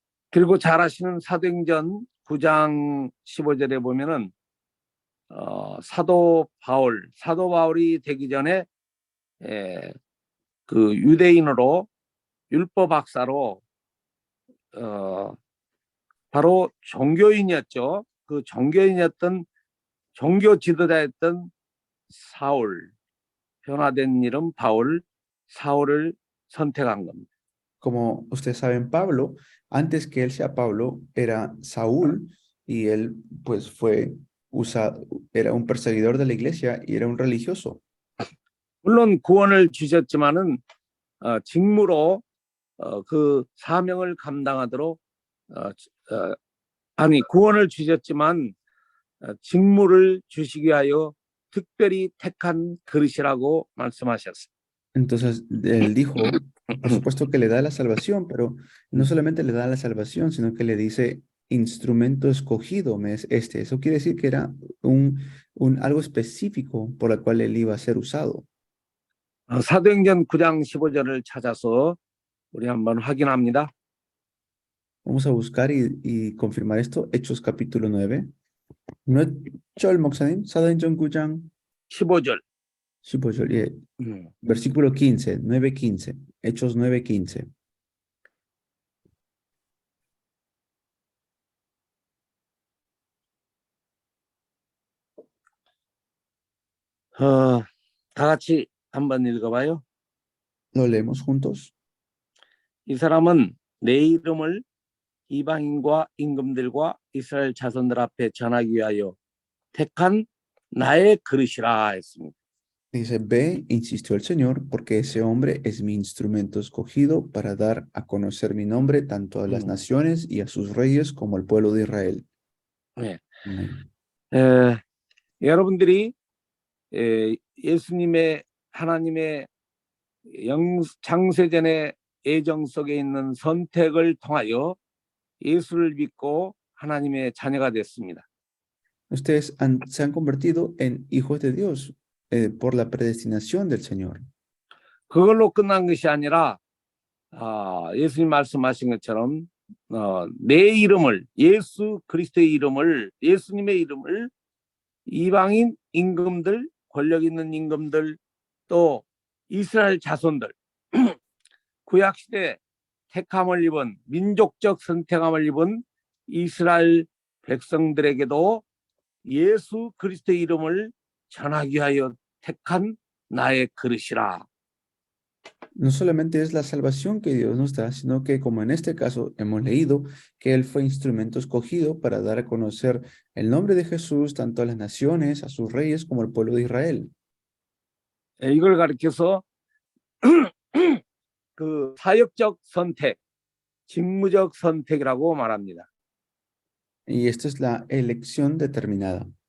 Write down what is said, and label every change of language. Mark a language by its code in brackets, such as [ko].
[ko] 그리고 잘 아시는 사도행전 9장 15절에 보면은 사도 바울이 되기 전에 그 유대인으로 율법 학사로 바로 종교인이었죠. 그 종교인이었던 종교 지도자였던 사울, 변화된 이름 사울을 선택한 겁니다. [es] Como ustedes saben, Pablo, antes que él sea Pablo, era Saúl y él pues era un perseguidor de la iglesia y era un religioso. [ko] 물론 구원을 주셨지만은 직무로 그 사명을 감당하도록 구원을 주셨지만 직무를 주시기 위하여 특별히 택한 그릇이라고 말씀하셨어요. [es] Entonces él dijo, por supuesto que le da la salvación, pero no solamente le da la salvación, sino que le dice instrumento escogido me es este. Eso quiere decir que era algo específico por el cual él iba a ser usado. [ko] 사도행전 9장 15절을 찾아서 우리 한번 확인합니다. [es] Vamos a buscar y confirmar esto. Hechos capítulo 9. [ko] 몇 절 목사님? 사도행전 9장 15절. 15절, 예. [es] Versículo 15, 9:15. Hechos 9:15. [ko] 다 같이 한번 읽어봐요. [es] Lo leemos juntos. [ko] 이 사람은 내 이름을 이방인과 임금들과 이스라엘 자손들 앞에 전하기 위하여 택한 나의 그릇이라 했습니다. [es] Dice, ve, insistió el Señor, porque ese hombre es mi instrumento escogido para dar a conocer mi nombre tanto a las naciones y a sus reyes como al pueblo de Israel. [ko] 네. 여러분들이 예수님의 하나님의 장세전의 애정 속에 있는 선택을 통하여 예수를 믿고 하나님의 자녀가 됐습니다. [es] Ustedes se han convertido en hijos de Dios por la predestinación del Señor. [ko] 그걸로 끝난 것이 아니라 예수님 말씀하신 것처럼 내 이름을 예수 그리스도의 이름을 예수님의 이름을 이방인 임금들 권력 있는 임금들 또 이스라엘 자손들 구약시대 택함을 입은 민족적 선택함을 입은 이스라엘 백성들에게도 예수 그리스도의 이름을 전하기 위하여 택한 나의 그릇이라. [es] No solamente es la salvación que Dios nos da, sino que como en este caso hemos leído que Él fue instrumento escogido para dar a conocer el nombre de Jesús tanto a las naciones, a sus reyes como al pueblo de Israel. [ko] 이걸 가리켜서 그 사역적 선택, 직무적 선택이라고 말합니다. [es] Y esta es la elección determinada.